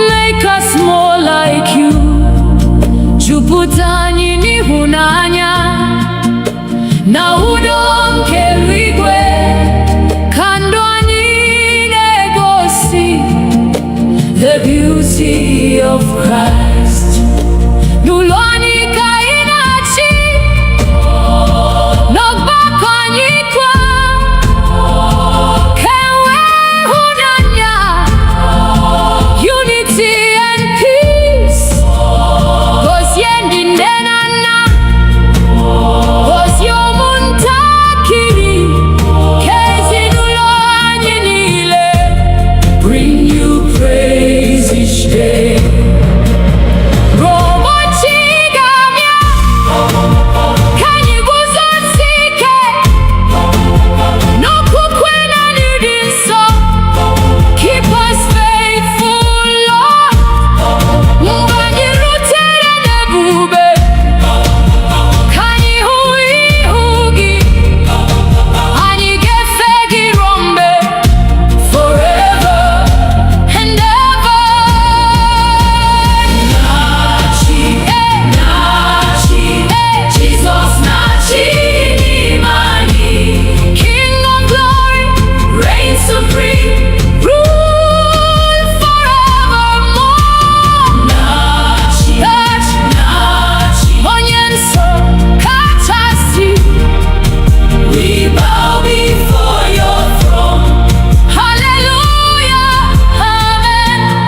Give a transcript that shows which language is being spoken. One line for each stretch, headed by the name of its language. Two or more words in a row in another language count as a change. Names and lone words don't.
English: make us more like you.
Igbo: Jupụta anyị n'ịhụnanya na udo nke eluigwe, ka ndụ anyị na-egosi
English: the beauty of Christ.
Igbo: N'ụlọ anyị ka anyị na-achị, n'ọgbakọ anyị kwa, ka enwee ịhụnanya,
English: unity and peace.
Igbo: Gozie ndị nne na nna, gozie ụmụntakịrị, ka ezinụlọ anyị niile
English: bring you praise each day.
Igbo: Ụbọchị ga-abịa ka anyị guzosie ike n'okwukwe na ịdị nsọ.
English: Keep us faithful, Lord.
Igbo: Mgbe anyị rutere n'ebube, ka anyị hụ ihu gị, anyị ga-efe gị ruo mgbe,
English: forever and ever.
Igbo: Nachi, Nachi, Jesus Nachi n'ime anyị.
English: King of glory, reign supreme, rule forevermore.
Igbo: Nachi, Nachi, onye nsọ kachasị.
English: We bow before your throne. Hallelujah, amen.